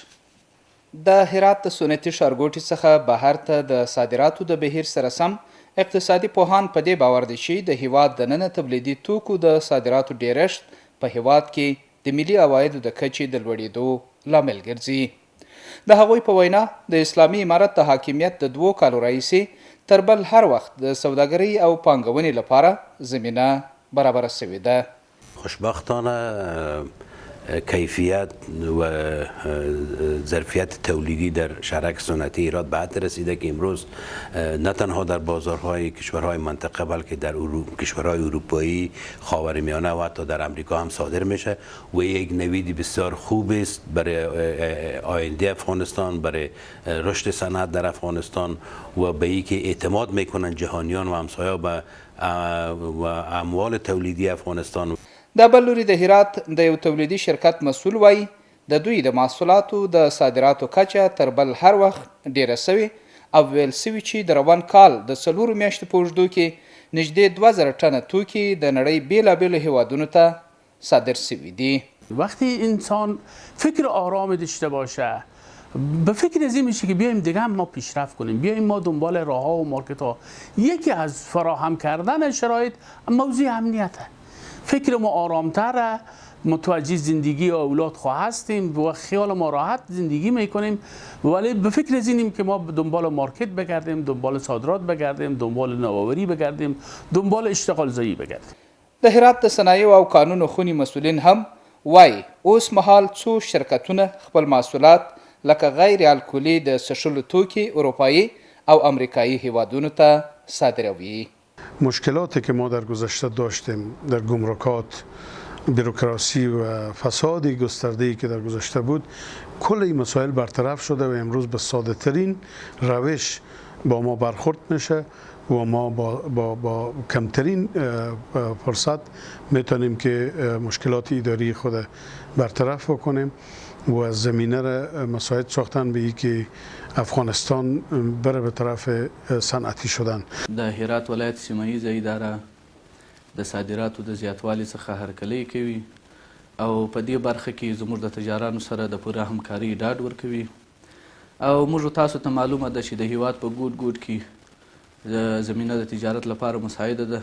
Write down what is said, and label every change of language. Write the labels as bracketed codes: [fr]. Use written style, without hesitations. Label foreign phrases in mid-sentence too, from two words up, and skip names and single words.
[ps] د هرات د سنتي ښارګوټي څخه بهر ته د صادراتو د بهیر سره سم اقتصادي پوهان په دې باور دي چې د هیواد دننه تولیدي توکو د صادراتو ډیرښت په هیواد کې د ملي عوایدو د کچې د لوړېدو لامل ګرځي. د هغوی په وینا د اسلامي امارت د حاکمیت د 2 کالو راهیسې تر بل هر وخت د سوداګرۍ او پانګونې لپاره زمینه برابره شوې ده. [fa] خوشبختانه کیفیت و ظرفیت تولیدی در شهرک صنعتی هرات به حد رسیده که امروز نه تنها در بازارهای کشورهای منطقه بلکه در کشورهای اروپایی، خاورمیانه و حتی در امریکا هم صادر میشه و یک نویدی بسیار خوب است برای آینده افغانستان، برای رشد صنعت در افغانستان و به اینکه اعتماد میکنن جهانیان و همسایه به و اموال تولیدی افغانستان. [ps] د بل لوري د هرات د یو تولیدي شرکت مسؤل وایي د دوی د محصولاتو د صادراتو کچه تر بل هر وخت ډیره سوي او ویل سوي چې د روان کال د 4 میاشتو په اوږدو کې نږدې 2000 ټنه توکي د نړۍ بیلابیلو هیوادونو ته صادر سوي دي. [fa] وقتی انسان فکر آرام داشته باشه به فکر از این میشه که بیایم دیگه هم ما پیشرفت کنیم، بیایم ما دنبال راه ها و مارکت ها. یکی از فراهم کردن شرایط موضوع امنیته. فکر ما آرامتره، متوجه زندگی اولاد خواه هستیم و خیال ما راحت زندگی میکنیم، ولی به فکر از اینیم که ما دنبال مارکت بگردیم، دنبال صادرات بگردیم، دنبال نوآوری بگردیم، دنبال اشتغال زایی بگردیم. [ps] د هرات د صنایع او قانون خونی مسئولین هم وای اوس مهال څو شرکتونه خپل محصولات لکه غیر الکولي د څښلو توکي اروپایی او امریکایی هیوادونو ته صادروي. [fa] مشکلاتی که ما در گذشته داشتیم در گمرکات، بروکراسی و فساد گسترده‌ای که در گذشته بود، کل این مسائل برطرف شده و امروز به ساده ترین روش با ما برخورد میشه و ما با کمترین فرصت میتونیم که مشکلات اداری خود برطرف بکنیم و از زمینه را مساعد ساختن به که افغانستان بره به طرف صنعتی شدن. [ps] د هرات ولایت سیمه‌ایزه اداره د صادراتو د زیاتوالي څخه هرکلی کوي او په دې برخه کې زموږ د تجارانو سره د پوره همکاري ډاډ ورکوي او موږ تاسو ته معلومه ده چې د هیواد په ګوټ ګوټ کې د زمینه د تجارت لپاره مساعده ده.